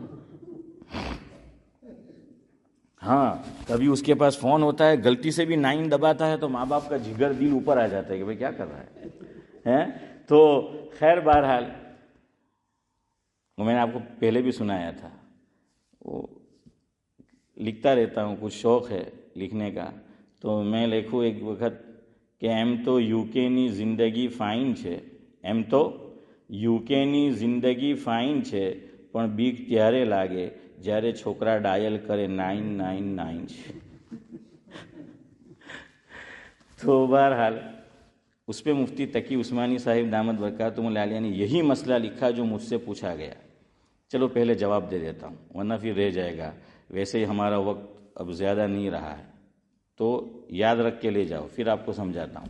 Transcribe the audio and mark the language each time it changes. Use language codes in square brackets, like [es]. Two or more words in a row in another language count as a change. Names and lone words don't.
[ur] ہاں کبھی اس کے پاس فون ہوتا ہے غلطی سے بھی 9 دباتا ہے تو ماں باپ کا جگر دل اوپر آ جاتا ہے کہ بھائی کیا کر رہا ہے. تو خیر بہرحال میں نے آپ کو پہلے بھی سنایا تھا، وہ لکھتا رہتا ہوں، کچھ شوق ہے لکھنے کا. تو میں لکھوں ایک وقت کہ [gu] એમ તો યુકેની જિંદગી ફાઇન છે, એમ તો યુકેની જિંદગી ફાઇન છે, પણ બીક ત્યારે લાગે જ્યારે છોકરા ડાયલ કરે 999 છે. [ur] تو بہرحال اس پہ مفتی تقی عثمانی صاحب دامت برکاتہم العالیہ نے یہی مسئلہ لکھا جو مجھ سے پوچھا گیا. چلو پہلے جواب دے دیتا ہوں ورنہ پھر رہ جائے گا. ویسے ہی ہمارا وقت اب زیادہ نہیں رہا ہے تو یاد رکھ کے لے جاؤ، پھر آپ کو سمجھاتا ہوں.